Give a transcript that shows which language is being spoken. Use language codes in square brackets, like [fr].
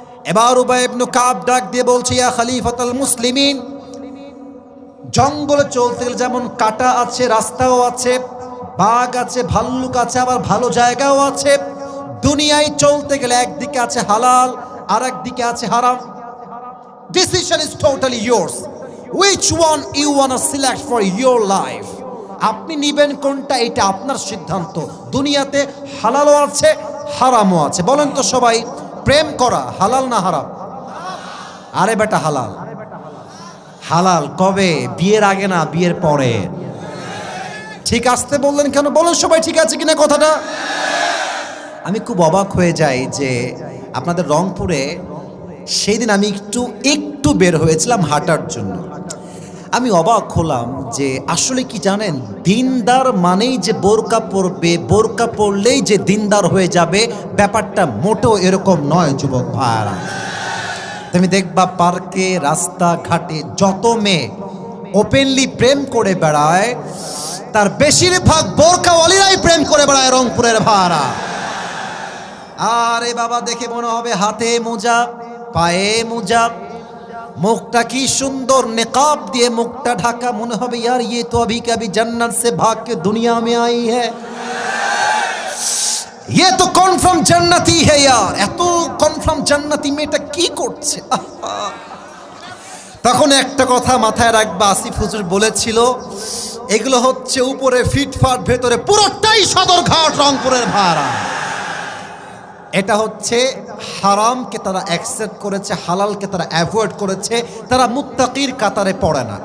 [bn] এবার উবাই ইবনে কাব ডাক দিয়ে বলছে, [ar] ইয়া খলিফাতুল মুসলিমিন, [bn] জঙ্গলে চলতে গেলে যেমন কাঁটা আছে, রাস্তাও আছে, বাঘ আছে, ভাল্লুক আছে, আবার ভালো জায়গাও আছে। দুনিয়ায় চলতে গেলে একদিকে আছে হালাল, আর একদিকে আছে হারাম। [en] Decision is totally yours. Which one you wanna select for your life? [bn] আপনি নিবেন কোনটা, এটা আপনার সিদ্ধান্ত। দুনিয়াতে হালালও আছে, হারামও আছে। বলেন তো সবাই, প্রেম করা হালাল না হারাম? আরে বেটা হালাল। হালাল কবে? বিয়ের আগে না, বিয়ের পরে। ঠিক আসতে বললেন কেন? বলেন সবাই ঠিক আছে কিনা কথাটা? আমি খুব অবাক হয়ে যাই যে আপনাদের রংপুরে সেই দিন আমি একটু বের হয়েছিলাম হাঁটার জন্য। আমি অবাক হলাম যে আসলে কি জানেন, দিনদার মানেই যে বোরকা পরবে, বোরকা পরলেই যে দিনদার হয়ে যাবে, ব্যাপারটা মোটেও এরকম নয় যুবক ভাইরা। তুমি দেখবা পার্কে রাস্তাঘাটে যত মেয়ে ওপেনলি প্রেম করে বেড়ায়, তার বেশিরভাগ বোরকাওয়ালিরাই প্রেম করে বেড়ায় রংপুরের ভাড়া। আরে বাবা, দেখে মনে হবে হাতে মোজা, পায়ে মোজা, মুখটা কি সুন্দর নেকাব দিয়ে মুখটা ঢাকা, মনে হবে [hi] यार ये तो अभी कभी जन्नत से भाग के दुनिया में आई है, ये तो कन्फार्म जन्नती है यार। [bn] এত কনফার্ম জান্নাতি মেয়েটা কি করছে? তখন একটা কথা মাথায় রাখবা, আসিফ হুজুর বলেছিল এগুলো হচ্ছে উপরে ফিটফাট, ভেতরে পুরোটাই সদরঘাট রংপুরের ভাড়া। এটা হচ্ছে হারামকে তারা অ্যাকসেপ্ট করেছে, হালালকে তারা অ্যাভয়েড করেছে, তারা মুত্তাকির কাতারে পড়ে না।